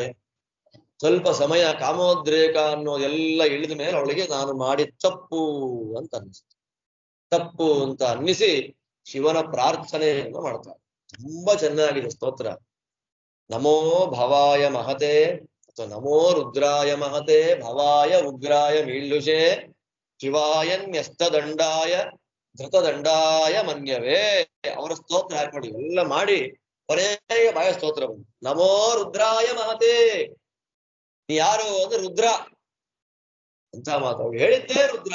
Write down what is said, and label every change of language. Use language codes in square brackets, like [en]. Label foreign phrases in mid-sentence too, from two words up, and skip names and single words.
[kn] ಸ್ವಲ್ಪ ಸಮಯ ಕಾಮೋದ್ರೇಕ ಅನ್ನೋದೆಲ್ಲ ಇಳಿದ ಮೇಲೆ ಅವಳಿಗೆ ನಾನು ಮಾಡಿ ತಪ್ಪು ಅಂತ ಅನ್ನಿಸ್ತು. ತಪ್ಪು ಅಂತ ಅನ್ನಿಸಿ ಶಿವನ ಪ್ರಾರ್ಥನೆಯನ್ನು ಮಾಡ್ತಾರೆ. ತುಂಬಾ ಚೆನ್ನಾಗಿದೆ ಸ್ತೋತ್ರ. [sa] ನಮೋ ಭವಾಯ ಮಹತೆ ಅಥವಾ ನಮೋ ರುದ್ರಾಯ ಮಹತೆ ಭವಾಯ ಉಗ್ರಾಯ ಮೀಳುಷೆ ಶಿವಾಯನ್ಯಸ್ತದಂಡಾಯ ಧೃತದಂಡಾಯ ಮನ್ಯವೇ. [kn] ಅವರ ಸ್ತೋತ್ರ ಹಾಕಿ ಎಲ್ಲ ಮಾಡಿ ಕೊನೆಗೆ ಬಾಯ ಸ್ತೋತ್ರ ಬಂದು [sa] ನಮೋ ರುದ್ರಾಯ ಮಹತೆ. [kn] ನೀ ಯಾರು ಅಂದ್ರೆ ರುದ್ರ ಅಂತ ಮಾತು ಅವ್ರು ಹೇಳಿದ್ದೇ ರುದ್ರ.